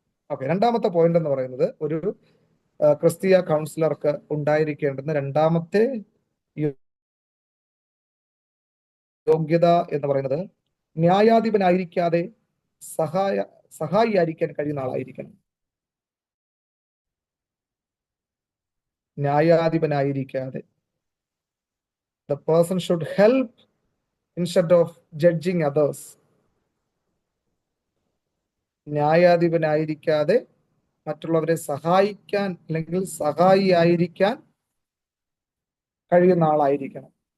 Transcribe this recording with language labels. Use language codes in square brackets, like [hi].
[ml] Okay, രണ്ടാമത്തെ point എന്ന് പറയുന്നത് ഒരു ക്രിസ്തീയ കൗൺസിലർക്ക് ഉണ്ടായിരിക്കേണ്ടുന്ന രണ്ടാമത്തെ യോഗ്യത എന്ന് പറയുന്നത് ന്യായാധിപനായിരിക്കാതെ സഹായിയായിരിക്കാൻ കഴിയുന്ന ആളായിരിക്കണം. ന്യായാധിപനായിരിക്കാതെ, [en] the person should help instead of judging others. [ml] ന്യായാധിപനായിരിക്കാതെ മറ്റുള്ളവരെ സഹായിക്കാൻ അല്ലെങ്കിൽ സഹായിയായിരിക്കാൻ കഴിയുന്ന ആളായിരിക്കണം.